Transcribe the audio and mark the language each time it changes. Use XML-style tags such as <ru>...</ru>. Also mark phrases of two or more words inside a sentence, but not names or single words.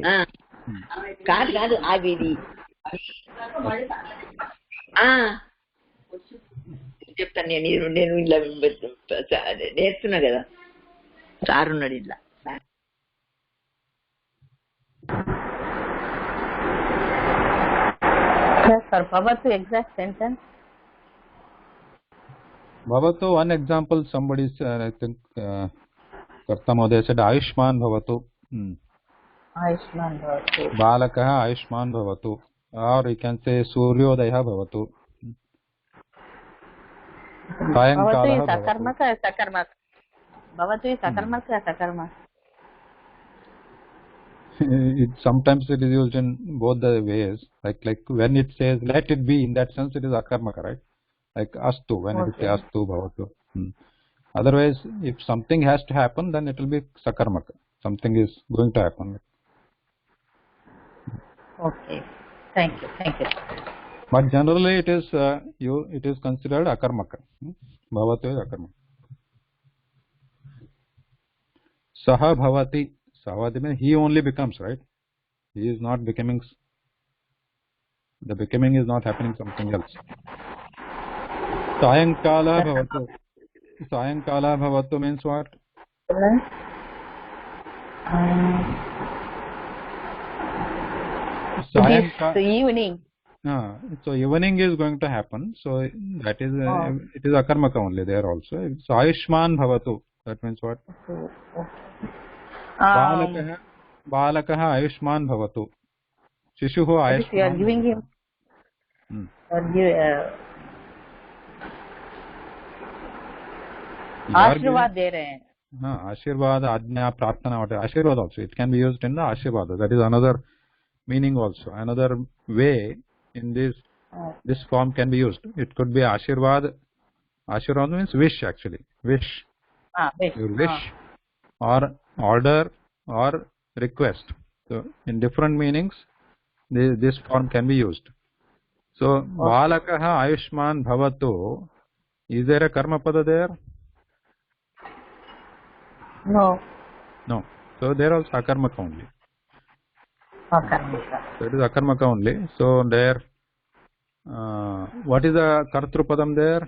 <te>కాదు ఆవిది చెప్తాను నేను ఇలా నేర్చున్నా కదా సార్ ఉన్నాడు ఇట్లా</te> <en>Sir, Bhavatu exact sentence. Bhavatu, one example, somebody said, I think,</en> <sa>कर्ता महोदय</sa> <en>said,</en> <sa>आयुष्मान् भवतु. आयुष्मान् भवतु. बालकः आयुष्मान् भवतु.</sa> <en>Or you can say,</en> <sa>सूर्योदय भवतु.</sa> <en>Bhavatu is akarmaka or sakarmaka? Bhavatu is akarmaka or sakarmaka? Sometimes it is used in both the ways. Like when it says, let it be, in that sense, it is akarmaka, right? Like astu, when it says</en> <sa>अस्तु भवतु.</sa> <en>Otherwise, if something has to happen, then it will be sakarmaka. Something is going to happen. Okay. Thank you. But generally, it is considered akarmaka. Bhavatu is akarmaka.</en> <sa>सः भवति.</sa> <en>Sahavati means he only becomes, right? He is not becoming. The becoming is not happening something else.</en> <sa>सायङ्काल भवतु। सायङ्काल भवतु</sa> <en>means what? The evening. So evening is going to happen. So that is it is akarmaka only there also. So</en> <sa>आयुष्मान् भवतु.</sa> <en>That means what?</en> <sa>बालकः आयुष्मान् भवतु. शिशुः आयुष्मान्.</sa> <en>You are giving him.</en> <hi>आशीर्वाद दे रहे हैं आशीर्वाद आज्ञा प्रार्थना</hi> <en>whatever आशीर्वाद also it can be used in the आशीर्वाद that is another meaning also another way in this form can be used it could be आशीर्वाद means wish actually wish your wish or order or request so in different meanings this form can be used so</en> <sa>बालकः आयुष्मान् भवतु</sa> <en>is there a</en> <sa>कर्म पद</sa> <en>there? No. So there also akarmaka only. Akarmaka. So it is akarmaka only. So there, what is the kartrupadam there?</en>